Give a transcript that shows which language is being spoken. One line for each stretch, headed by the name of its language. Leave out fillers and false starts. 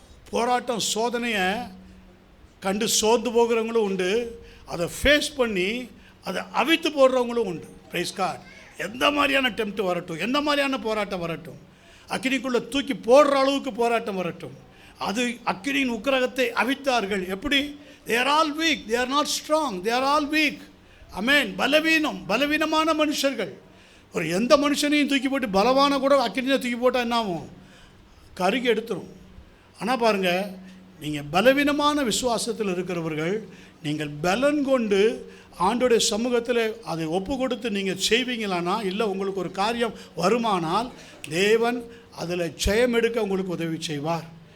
Tamil: போராட்டம், சோதனையை கண்டு சோர்ந்து போகிறவங்களும் உண்டு, அதை ஃபேஸ் பண்ணி அதை அவித்து போடுறவங்களும் உண்டு.
English: Praise God.
Tamil: எந்த மாதிரியான டெம்ப்ட் வரட்டும், எந்த மாதிரியான போராட்டம் வரட்டும், அக்கினிக்குள்ளே தூக்கி போடுற அளவுக்கு போராட்டம் வரட்டும், அது அக்கினியின் உக்கிரகத்தை அவித்தார்கள். எப்படி?
English: they are all weak, they are not strong, they are all weak.
Tamil: ஆமென். பலவீனமான மனுஷர்கள். ஒரு எந்த மனுஷனையும் தூக்கி போட்டு பலவான கூட அக்கினியில் தூக்கி போட்டால் என்ன ஆகும்? கருகி எடுத்துரும். ஆனால் பாருங்கள், நீங்கள் பலவீனமான விசுவாசத்தில் இருக்கிறவர்கள், நீங்கள் பலன் கொண்டு ஆண்டோடைய சமூகத்தில் அதை ஒப்பு கொடுத்து நீங்கள் செய்வீங்களானா, இல்லை உங்களுக்கு ஒரு காரியம் வருமானால் தேவன் அதில் ஜெயம் எடுக்க உங்களுக்கு உதவி செய்வார்.